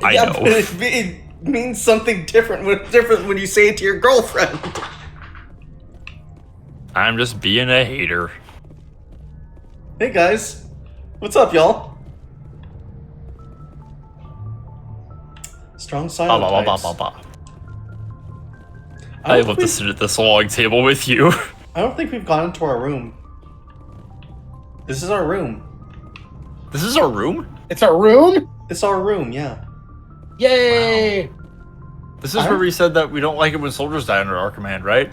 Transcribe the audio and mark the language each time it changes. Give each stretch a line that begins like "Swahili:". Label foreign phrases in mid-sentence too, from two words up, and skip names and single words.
English: yeah, but it means something different when you say it to your girlfriend. I'm just being a hater. Hey guys, what's up, y'all? Strong Ba, silent ba, ba, ba, types. ba, ba. I I don't love to think- sit at this long table with you. I don't think we've gone into our room. This is our room. This is our room? It's our room? It's our room, yeah. Yay! This is where we said that we don't like it when soldiers die under our command, right?